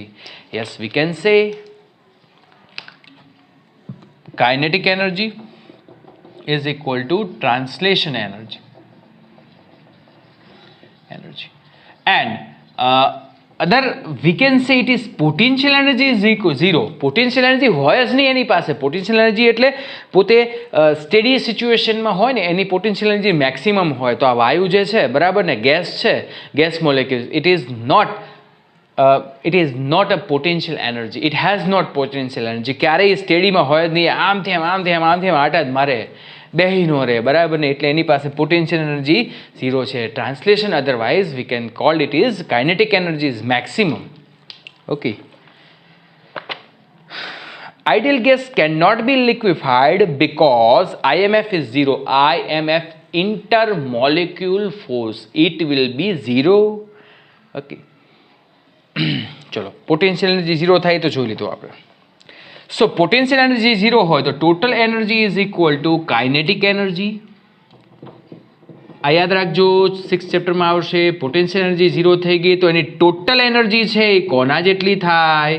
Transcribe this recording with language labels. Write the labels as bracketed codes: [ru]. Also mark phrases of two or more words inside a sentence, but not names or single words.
[en] Yes, we can say kinetic energy is equal to translation energy. And other we can say it is potential energy is equal zero. Potential energy [gu] હોય જ નહીં એની પાસે. [en] potential energy [gu] એટલે પોતે [en] steady situation [gu] હોય ને એની [en] potential energy maximum [gu] હોય. તો આ વાયુ જે છે, બરાબર ને, ગેસ છે, [en] gas molecules, it is not a potential energy. It has not potential energy. [gu] ક્યારેય સ્ટેડીમાં હોય જ નહીં. આમથી આમ આટા જ મારે, બેહી નો રહે, બરાબર ને. એટલે એની પાસે [en] potential energy zero છે. translation otherwise we can call it is kinetic energy is maximum. ઓકે. Ideal gas cannot be liquefied because IMF is zero. IMF intermolecule force, it will be zero. Okay. [gu] ચલો, [en] potential energy zero [gu] થાય તો જોઈ લીધું આપણે. [en] so potential energy zero [gu] હોય તો [en] total energy is equal to kinetic energy. [gu] આ યાદ રાખજો, 6th ચેપ્ટરમાં આવશે. [en] potential energy zero [gu] થઈ ગઈ તો એની [en] total energy [gu] છે એ કોના જેટલી થાય?